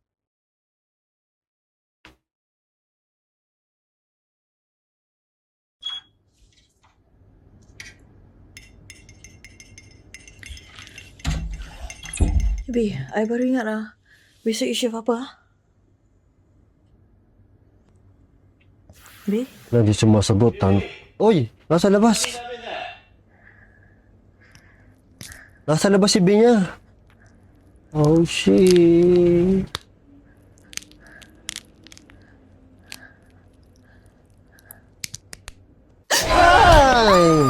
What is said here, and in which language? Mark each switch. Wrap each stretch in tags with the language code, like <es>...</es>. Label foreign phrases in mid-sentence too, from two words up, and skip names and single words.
<ms>Be, I baru ingat lah. Besok you shift apa? Be?</ms> <tl>Hindi sumasagot. Uy, nasa labas. Nasa labas si Binya.</tl> <en>Oh, shit. Ay!</en>